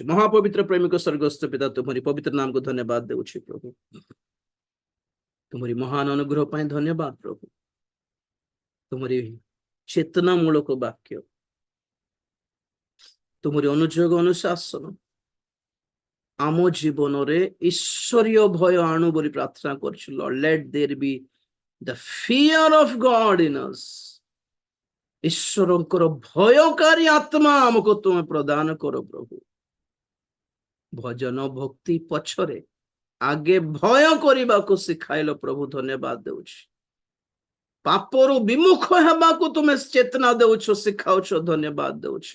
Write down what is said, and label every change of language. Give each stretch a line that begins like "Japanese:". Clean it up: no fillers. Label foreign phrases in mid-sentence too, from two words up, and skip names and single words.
Odia: ମହାପବିତ୍ର ପ୍ରେମିକ ସ୍ୱର୍ଗସ୍ଥ ପିତା, ତୁମରି ପବିତ୍ର ନାମକୁ ଧନ୍ୟବାଦ ଦେଉଛି ପ୍ରଭୁ, ତୁମରି ମହାନ ଅନୁଗ୍ରହ ପାଇଁ ଧନ୍ୟବାଦ ପ୍ରଭୁ, ତୁମରି ଚେତନା ମୂଳକ ବାକ୍ୟ, ତୁମରି ଅନୁଯୋଗ ଅନୁଶାସନ ଆମ ଜୀବନରେ ଈଶ୍ୱରୀୟ ଭୟ ଆଣୁ ବୋଲି ପ୍ରାର୍ଥନା କରୁଛୁ।
English: Lord, let there be the fear of God in us।
Odia: ଈଶ୍ୱରଙ୍କର ଭୟକାରୀ ଆତ୍ମା ଆମକୁ ତୁମେ ପ୍ରଦାନ କର ପ୍ରଭୁ। ଭଜନ ଭକ୍ତି ପଛରେ ଆଗେ ଭୟ କରିବାକୁ ଶିଖାଇଲ ପ୍ରଭୁ, ଧନ୍ୟବାଦ ଦେଉଛି। ପାପରୁ ବିମୁଖ ହେବାକୁ ତୁମେ ଚେତନା ଦେଉଛ, ଶିଖାଉଛ, ଧନ୍ୟବାଦ ଦେଉଛି।